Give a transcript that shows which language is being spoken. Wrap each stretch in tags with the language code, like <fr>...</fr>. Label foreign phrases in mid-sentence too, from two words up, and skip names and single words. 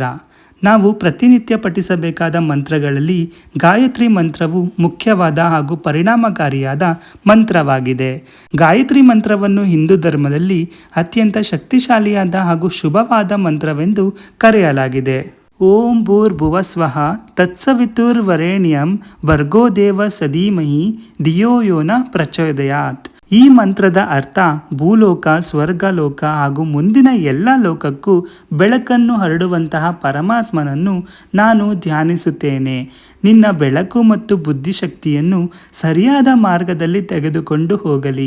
<kn>ನಾವು ಪ್ರತಿನಿತ್ಯ ಪಠಿಸಬೇಕಾದ ಮಂತ್ರಗಳಲ್ಲಿ ಗಾಯತ್ರಿ ಮಂತ್ರವು ಮುಖ್ಯವಾದ ಹಾಗೂ ಪರಿಣಾಮಕಾರಿಯಾದ ಮಂತ್ರವಾಗಿದೆ. ಗಾಯತ್ರಿ ಮಂತ್ರವನ್ನು ಹಿಂದೂ ಧರ್ಮದಲ್ಲಿ ಅತ್ಯಂತ ಶಕ್ತಿಶಾಲಿಯಾದ ಹಾಗೂ ಶುಭವಾದ ಮಂತ್ರವೆಂದು ಕರೆಯಲಾಗಿದೆ.</kn> <sa>ಓಂ ಭೂರ್ಭುವಸ್ವಃ ತತ್ಸವಿತುರ್ವರೆಣ್ಯಂ ಭರ್ಗೋ ದೇವಸ್ಯ ಧೀಮಹಿ ಧಿಯೋ ಯೋ ನ ಪ್ರಚೋದಯಾತ್.</sa> <kn>ಈ ಮಂತ್ರದ ಅರ್ಥ ಭೂಲೋಕ, ಸ್ವರ್ಗಲೋಕ ಹಾಗೂ ಮುಂದಿನ ಎಲ್ಲ ಲೋಕಕ್ಕೂ ಬೆಳಕನ್ನು ಹರಡುವಂತಹ ಪರಮಾತ್ಮನನ್ನು ನಾನು ಧ್ಯಾನಿಸುತ್ತೇನೆ. ನಿನ್ನ ಬೆಳಕು ಮತ್ತು ಬುದ್ಧಿಶಕ್ತಿಯನ್ನು ಸರಿಯಾದ ಮಾರ್ಗದಲ್ಲಿ ತೆಗೆದುಕೊಂಡು ಹೋಗಲಿ.</kn>